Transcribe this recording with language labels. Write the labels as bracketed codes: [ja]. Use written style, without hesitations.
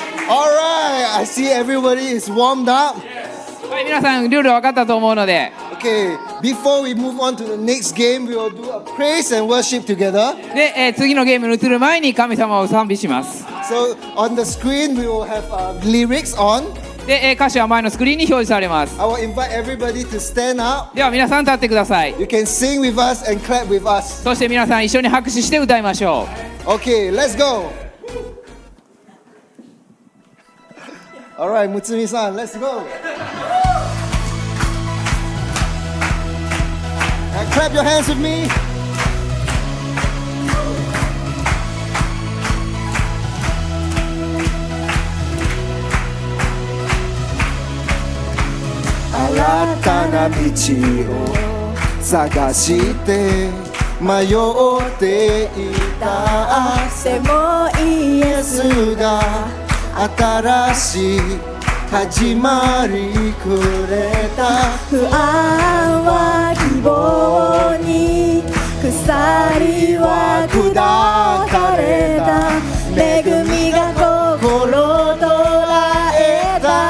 [en] All right, I see everybody is warmed up. [ja] はい皆さんルール分かったと思うので [en] Okay, before we move on to the next game, we will do a praise and worship together. [ja] で、次のゲームに移る前に神様を賛美します。 [en] So on the screen, we will have lyrics on. [ja] で、歌詞は前のスクリーンに表示されます。 [en] I will invite everybody to stand up. [ja] では皆さん立ってください。 [en] You can sing with us and clap with us. [ja] そして皆さん一緒に拍手して歌いましょう。 [en] Okay, let's go. All right, Mutsumi-san, let's go. Clap your hands with me. [ja] Aratana michi o sagashite mayotte ita でもイエス Yesu ga atarashi始まりくれた不安は希望に鎖は砕かれた恵みが心捉えた